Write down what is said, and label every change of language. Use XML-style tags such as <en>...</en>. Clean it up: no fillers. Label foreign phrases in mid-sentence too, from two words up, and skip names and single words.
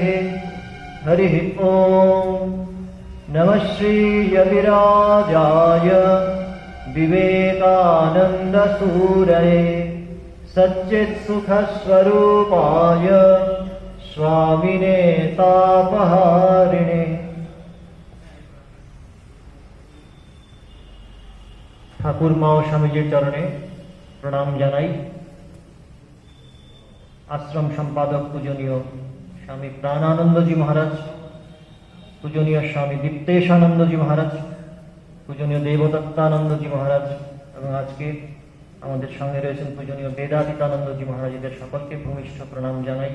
<sa>हरिः ॐ। नमः श्रीयतिराजाय विवेकानन्दसूरये सच्चित्सुखस्वरूपाय स्वामिने तापहारिणे।</sa> <bn>ঠাকুর মা ও স্বামীজির চরণে প্রণাম জানাই। আশ্রম সম্পাদক পূজনীয় স্বামী প্রাণানন্দজি মহারাজ, পূজনীয় স্বামী দীপ্তেশানন্দজি মহারাজ, পূজনীয় দেবদত্তানন্দজি মহারাজ এবং আজকে আমাদের সঙ্গে রয়েছেন পূজনীয় বেদাতীতানন্দজি মহারাজদের সকলকে ভূমিষ্ঠ প্রণাম জানাই।</bn>